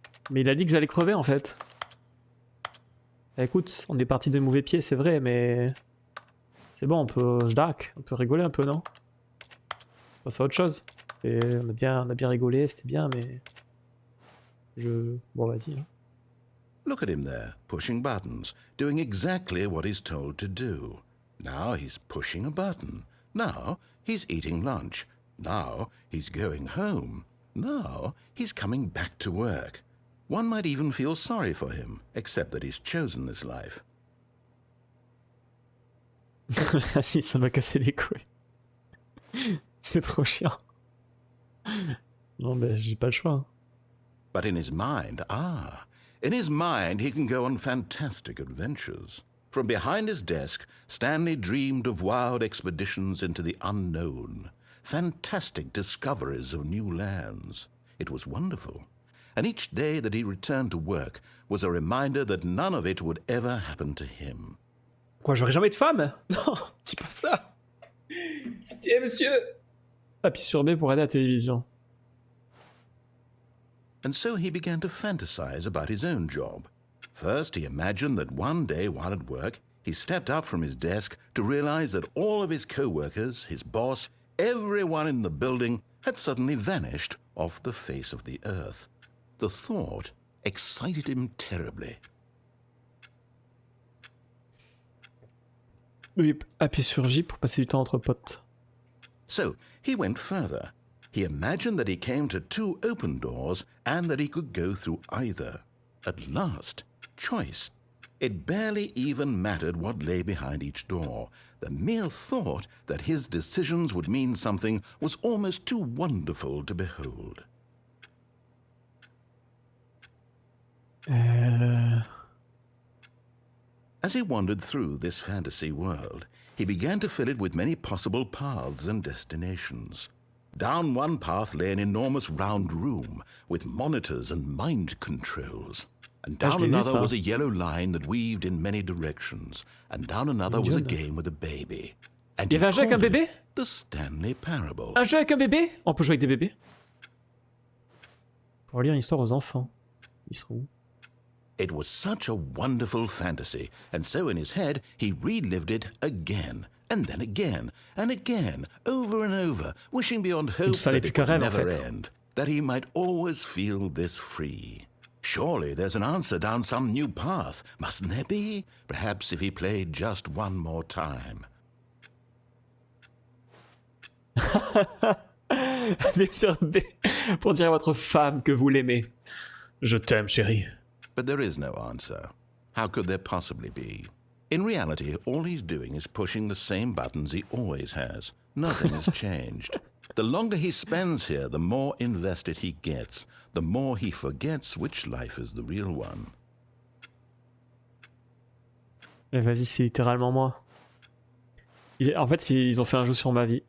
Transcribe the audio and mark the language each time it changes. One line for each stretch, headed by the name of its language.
French: Mais il a dit que j'allais crever en fait. Bah, écoute, on est parti de mauvais pieds, c'est vrai, mais... C'est bon, on peut... on peut rigoler un peu, non? Bon, c'est autre chose. On a bien rigolé, c'était bien, mais... Bon, vas-y. Hein.
English: Look at him there, pushing buttons, doing exactly what he's told to do. Now he's pushing a button. Now he's eating lunch. Now he's going home. Now he's coming back to work. One might even feel sorry for him, except that he's chosen this life.
French: Ah si, ça m'a cassé les couilles. C'est trop chiant. Non, ben j'ai pas le choix. Hein.
English: But in his mind, in his mind he can go on fantastic adventures. From behind his desk, Stanley dreamed of wild expeditions into the unknown, fantastic discoveries of new lands. It was wonderful. And each day that he returned to work was a reminder that none of it would ever happen to him.
French: Quoi, j'aurai jamais de femme? Non, dis pas ça. Tiens, monsieur. Appuie sur B pour aller à la télévision.
English: And so he began to fantasize about his own job. First, he imagined that one day while at work, he stepped up from his desk to realize that all of his co-workers, his boss, everyone in the building had suddenly vanished off the face of the earth. The thought excited him terribly.
French: Oui, appuie sur J pour passer du temps entre potes.
English: So he went further. He imagined that he came to 2 open doors and that he could go through either. At last, choice. It barely even mattered what lay behind each door. The mere thought that his decisions would mean something was almost too wonderful to behold. As he wandered through this fantasy world, he began to fill it with many possible paths and destinations. Down one path lay an enormous round room with monitors and mind controls. And down another was a yellow line that weaved in many directions. And down another was a game with a baby. And
French: il y avait un jeu avec un bébé?
English: The Stanley Parable.
French: Un jeu avec un bébé? On peut jouer avec des bébés? Pour lire une histoire aux enfants. Ils seront où?
English: It was such a wonderful fantasy, and so in his head he relived it again, and then again, and again, over and over, wishing beyond hope that it would never end, that he might always feel this free. Surely there's an answer down some new path, mustn't there be? Perhaps if he played just one more time.
French: Allez sur D pour dire à votre femme que vous l'aimez. Je t'aime, chérie.
English: But there is no answer. How could there possibly be? In reality, all he's doing is pushing the same buttons he always has. Nothing has changed. The longer he spends here, the more invested he gets, the more he forgets which life is the real one.
French: Mais vas-y, c'est littéralement moi. En fait, ils ont fait un jeu sur ma vie.